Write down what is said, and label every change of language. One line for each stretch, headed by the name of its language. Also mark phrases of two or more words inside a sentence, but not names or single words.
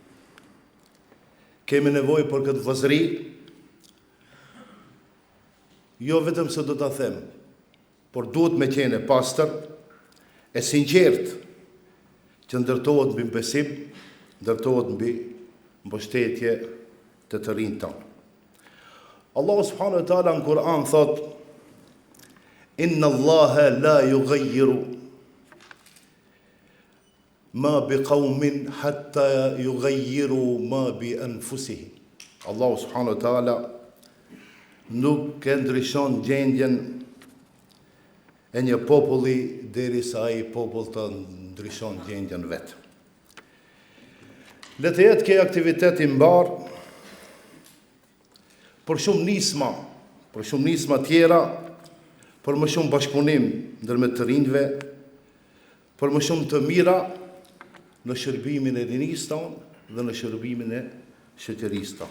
Albanian: Kemi nevojë për këtë vëzëri, jo vetëm se do ta them, por duhet me qenë pastër, e sinqertë, që ndërtohet mbi besim, ndërtohet mbi mbështetje të rinjtë tonë.
Arabic: الله سبحانه وتعالى
Albanian: në Kur'an thot:
Arabic: إن الله لا يغير ما بقوم حتى يغيروا ما بأنفسهم. الله سبحانه وتعالى
Albanian: nuk e ndryshon gjendjen e një populli derisa ai popull të ndryshon gjendjen vet. Le të jetë kjo aktivitet i mbar për shumë nisma tjera, për më shumë bashkëpunim ndërmjet të rinjve, për më shumë të mira në shërbimin e rinisë tonë dhe në shërbimin e shoqërisë tonë.